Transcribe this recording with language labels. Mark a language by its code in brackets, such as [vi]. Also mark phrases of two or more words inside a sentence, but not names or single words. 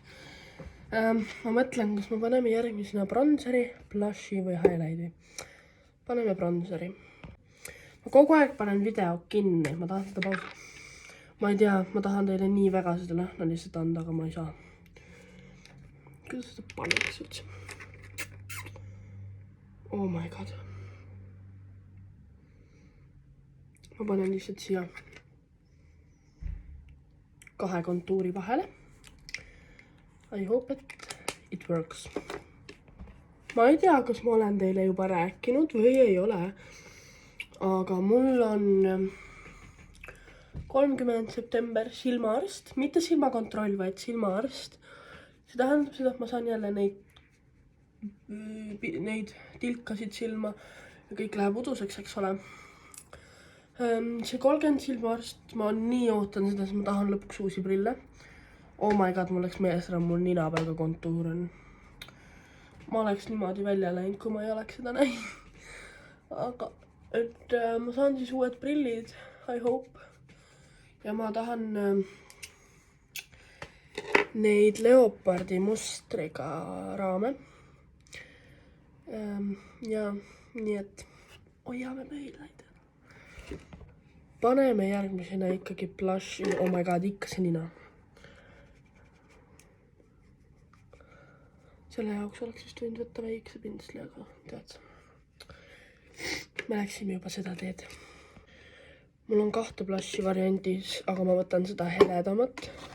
[et] Ma mõtlen, kas me paneme järgmisena bronzeri, blushi või highlighti. Paneme bronzeri. Ma kogu aeg panen video kinni, ma tahan seda pausi. Ma ei tea, ma tahan teile nii väga seda lõhna lihtsalt anda, aga ma ei saa. Kuidas seda paneks üldse? [en] Oh my god. [et] Ma panen lihtsalt siia 2 kontuuri vahele. [en] I hope it works. [et] Ma ei tea, kas ma olen teile juba rääkinud või ei ole, aga mul on 30. september silmaarst, mitte silmakontroll, vaid silmaarst. See tähendab seda, et ma saan jälle neid tilkasid silma ja kõik läheb uduseks, eks ole. See 30 silmaarst, ma nii ootan seda, sest ma tahan lõpuks uusi prille. [en] Oh my god, [et] mul läks mees ära, mul nina peal ka kontuur on. Ma oleks niimoodi välja läinud, kui ma ei oleks seda näinud. Aga, et ma saan siis uued prillid, [en] I hope. [et] Ja ma tahan neid leopardi mustriga raame. Ja nii et hoiame meile. Paneme järgmisena ikkagi blushi. [en] Oh my god, [et] ikka see nina. Selle jaoks oleks vist võinud võtta väikse pintsli, aga tead. Me läksime juba seda teed. Mul on 2 blushi variandis, aga ma võtan seda heledamat.